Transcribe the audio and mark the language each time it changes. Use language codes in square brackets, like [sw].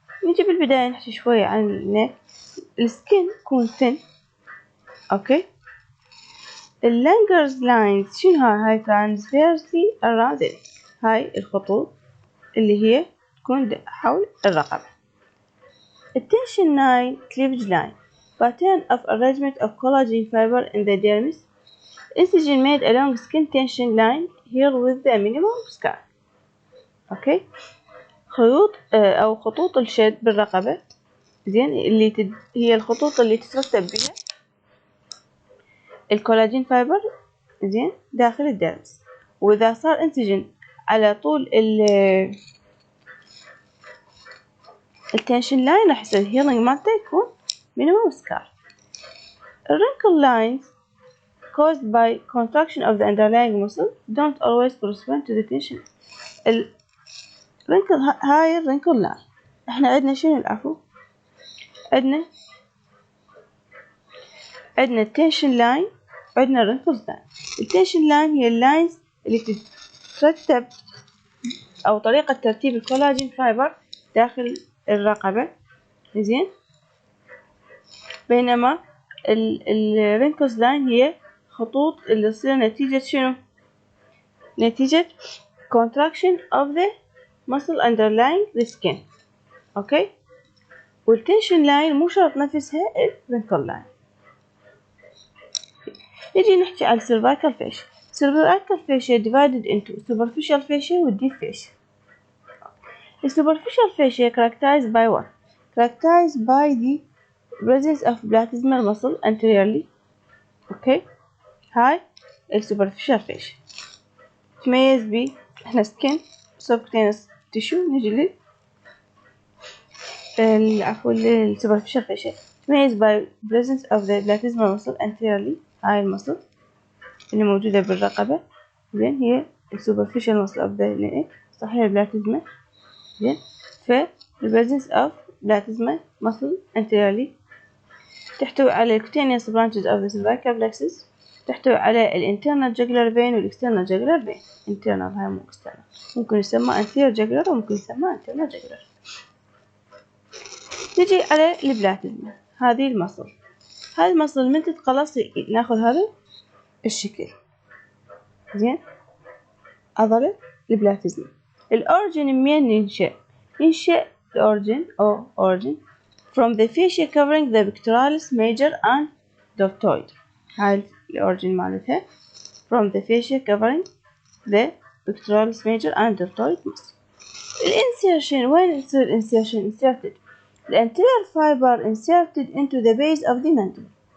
[ar] نجي بالبداية نحكي شوية عن النك. السكين يكون thin. اوكي. [en] اللانجرز لاينز [ar] شنو هاي [en] transversely around the neck. [ar] هاي الخطوط اللي هي تكون حول الرقبة. [en] التنشن line cleavage line pattern of arrangement of collagen fiber in the dermis. incision made along skin tension line here with the minimum scar. Okay. [ar] خيوط او خطوط الشد بالرقبة زين اللي هي الخطوط اللي تترتب بها الكولاجين فايبر زين داخل الدرس. واذا صار انسجن على طول التنشن لاين راح يصير الهيلينج مالته يكون مينيمم سكار. [en] الرينكل lines caused by contraction of the underlying muscle don't always correspond to the tension. [ar] الرينكل هاي الرينكل لاين احنا عندنا شنو العفو عندنا التنشن لاين وعندنا الرينكلز لاين. التنشن لاين هي اللاينز اللي تترتب او طريقة ترتيب الكولاجين فايبر داخل الرقبة زين. بينما الرينكلز لاين هي خطوط اللي تصير نتيجة شنو؟ نتيجة [en] contraction of the muscle underlying the skin. [ar] اوكي. والتنشن لاين مو شرط نفسها الرينكل لاين. نجي نحكي عن cervical fascia. [en] cervical fascia divided into superficial fascia و deep fascia. The superficial fascia characterized by what? Characterized by the presence of platysmal muscle anteriorly. Okay. هاي superficial fascia. [ar] تميز ب احنا skin subcutaneous tissue. نجي عفوا [en] superficial fascia تميز by presence of the platysmal muscle anteriorly. [ar] هاي المصل اللي موجودة بالرقبة زين هي [en] superficial muscle of the neck [ar] صحيح البلاتيزما زين. [en] ف presence of platysmal muscle anteriorly [ar] تحتوي على [en] cutaneous branches of the cervical plexus. [ar] تحتوي على ال internal jugular vein وال external jugular vein. internal هاي مو external. ممكن يسمى anterior jugular وممكن يسمى internal jugular. نجي على البلاتيزما. هذه المصل. هذه المصل من تتقلص ناخذ هذا الشكل زين. عضلة البلاتيزما. الأورجن منين ينشأ الأورجن أو [en] origin from the fascia covering the pectoralis major and deltoid. [ar] هاي الأورجن مالتها [en] from the fascia covering the pectoralis major and deltoid muscle. [ar] الانسيرشن وين يصير [en] insertion inserted the anterior fiber inserted into the base of the mandible.